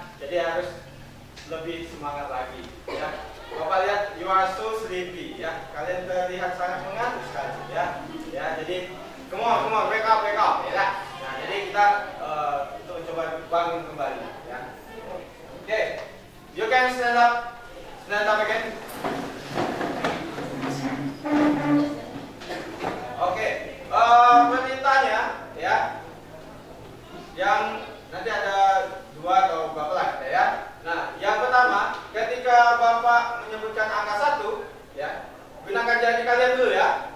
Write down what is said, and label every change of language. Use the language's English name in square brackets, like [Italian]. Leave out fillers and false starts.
[Indonesian] Jadi harus lebih semangat lagi, ya. Bapak lihat, [English] you are so sleepy, [Indonesian] ya. Kalian terlihat sangat mengantuk sekali, ya. Ya, jadi [English] come on, wake up, [Indonesian] ya. Nah, jadi kita untuk coba bangun kembali, ya. [English] Oke, you can stand up again. [Indonesian] Oke, perintahnya, ya, yang nanti ada 2 atau berapa lah, ya. Nah, yang pertama, ketika Bapak menyebutkan angka 1, ya, gunakan jari kalian dulu, ya.